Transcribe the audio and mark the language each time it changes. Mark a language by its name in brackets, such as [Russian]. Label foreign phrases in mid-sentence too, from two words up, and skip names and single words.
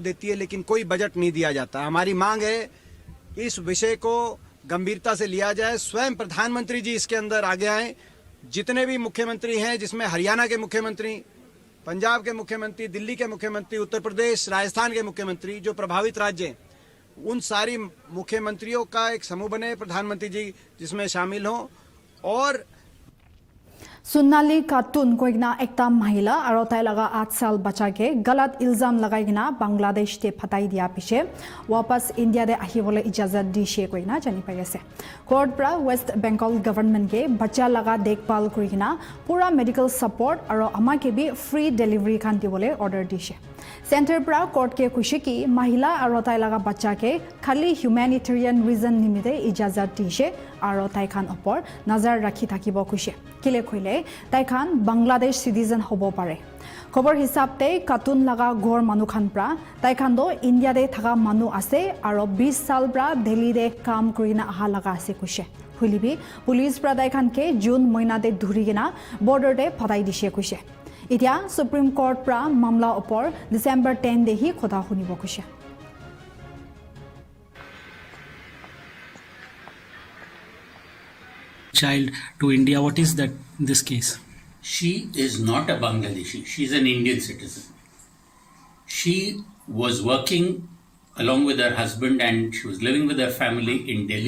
[Hindi] देती है लेकिन कोई बजट नहीं दिया जाता हमारी मांग है इस विषय को गंभीरता से लिया जाए स्वयं प्रधानमंत्री जी इसके अंदर आगे आए जितने भी मुख्यमंत्री हैं जिसमें हरियाणा के मुख्यमंत्री पंजाब के मुख्यमंत्री दिल्ली के मुख्यमंत्री उत्तर प्रदेश राजस्थान के मुख्यमंत्री जो प्रभावित राज्य हैं उन सारी मुख्यमंत्रियों का एक समूह बने प्रधानमंत्री जी जिसमें शामिल हों और [Naga Pidgin] सुन्नाली खातून कोइना एकता महिला और ताइ लगा 8 साल बच्चा के गलत इल्जाम लगाइना बांग्लादेश ते फटाई दिया पिछे वापस इंडिया दे आहिबले इजाजत दिसे कोइना जानि पाइसे कोर्ट प्रा वेस्ट बंगाल गवर्नमेंट के बच्चा लगा देखभाल करिना पूरा [English] medical support [Naga Pidgin] और अमा के भी [English] free delivery [Naga Pidgin] खान दिबले ऑर्डर दिसे सेंटर प्रा कोर्ट के खुशी की महिला और ताइ लगा बच्चा के खाली [English] humanitarian reason [Naga Pidgin] निमिते इजाजत दिसे और ताइ खान ऊपर नजर रखी থাকিব खुशी किले खोइले ताइ खान बांग्लादेश सिटीजन होबो पारे खबर हिसाब ते कातुन लगा गोर मानु खान प्रा ताइ खान दो इंडिया दे थाका मानु आसे और 20 साल प्रा दिल्ली दे काम करिना आहा लगा आसे खुशी हुलिबी पुलिस प्रा ताइ खान के जून महीना दे धुरिगिना बॉर्डर दे फटाई दिसे खुशी इतिया सुप्रीम कोर्ट प्रा मामला ऊपर डिसेंबर 10 दे ही खोदा हुनिबो खुशी [English] child to India. What is that this case? She is not a Bangladeshi. She is an Indian citizen. She was working along with her husband and she was living with her family in Delhi.